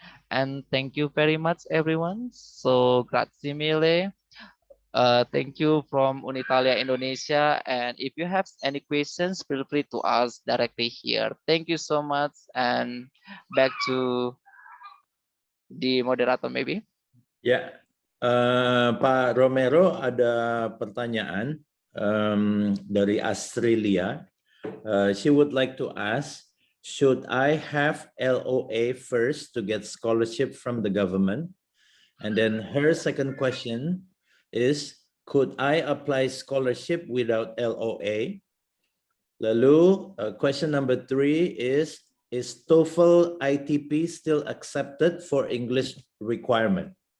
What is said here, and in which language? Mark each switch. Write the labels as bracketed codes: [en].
[en] And thank you very much, everyone. So [it] grazie mille. [en] Thank you from Unitalia Indonesia. And if you have any questions, feel free to ask directly here. Thank you so much. And back to the moderator maybe. [id] Ya, Pak Romero, ada pertanyaan dari Australia. [en] She would like to ask, should I have LOA first to get scholarship from the government? And then her second question is, could I apply scholarship without LOA? [id] Lalu, [en] question number 3 is TOEFL ITP still accepted for English requirement?